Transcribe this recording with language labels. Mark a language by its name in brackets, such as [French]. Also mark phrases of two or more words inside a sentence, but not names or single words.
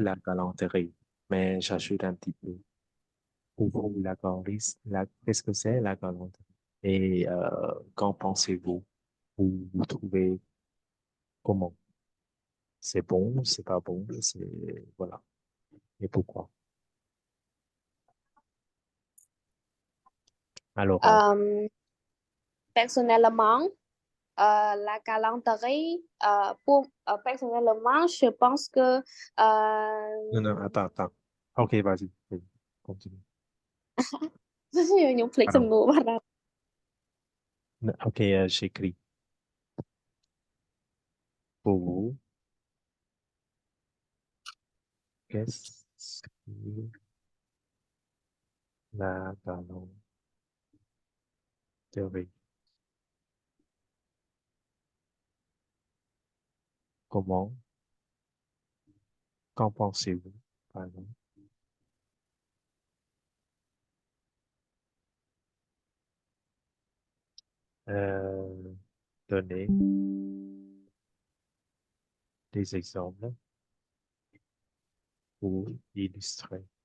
[French] la galanterie mais j'ajoute un petit peu pour vous la galanterie qu'est-ce que c'est la galanterie et qu'en pensez-vous vous trouvez comment c'est bon c'est pas bon c'est voilà et pourquoi alors Personnellement, la galanterie, personnellement, je pense que non non attends ok vas-y continue những phlik pardon [Khmer] សំណួរបាត់ហើយ [French] ok j'écris pour vous qu'est-ce que la galanterie comment qu'en pensez-vous pardon donner des exemples pour illustrer.